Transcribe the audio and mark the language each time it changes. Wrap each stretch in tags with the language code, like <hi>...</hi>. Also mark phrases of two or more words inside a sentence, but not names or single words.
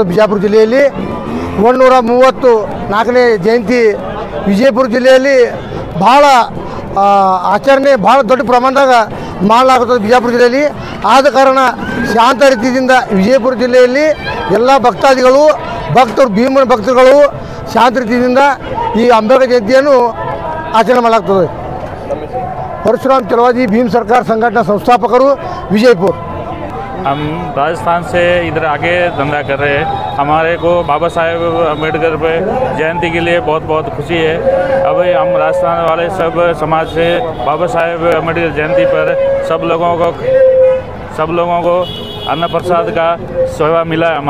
<kn>ಬಿಜಾಪುರ ಜಿಲ್ಲೆಯಲ್ಲಿ 134ನೇ ಜಯಂತಿ ವಿಜಯಪುರ ಜಿಲ್ಲೆಯಲ್ಲಿ ಭಾಳ ಆಚರಣೆ ಭಾಳ ದೊಡ್ಡ ಪ್ರಮಾಣದಾಗ ಮಾಡಲಾಗುತ್ತದೆ ಬಿಜಾಪುರ ಜಿಲ್ಲೆಯಲ್ಲಿ. ಆದ ಕಾರಣ ಶಾಂತ ರೀತಿಯಿಂದ ವಿಜಯಪುರ ಜಿಲ್ಲೆಯಲ್ಲಿ ಎಲ್ಲ ಭಕ್ತಾದಿಗಳು ಭೀಮನ ಭಕ್ತರುಗಳು ಶಾಂತ ರೀತಿಯಿಂದ ಈ ಅಂಬೇಡ್ಕರ್ ಜಯಂತಿಯನ್ನು ಆಚರಣೆ ಮಾಡಲಾಗ್ತದೆ. ಪರಶುರಾಮ ಚಲವಾಜಿ ಭೀಮ ಸರ್ಕಾರ ಸಂಘಟನ ಸಂಸ್ಥಾಪಕರು ವಿಜಯಪುರ।</kn> <hi>हम राजस्थान से इधर आके धंधा कर रहे हैं। हमारे को बाबा साहेब अम्बेडकर पे जयंती के लिए बहुत बहुत खुशी है। अब हम राजस्थान वाले सब समाज से बाबा साहेब अम्बेडकर जयंती पर सब लोगों को अन्न प्रसाद का सेवा मिला है।</hi>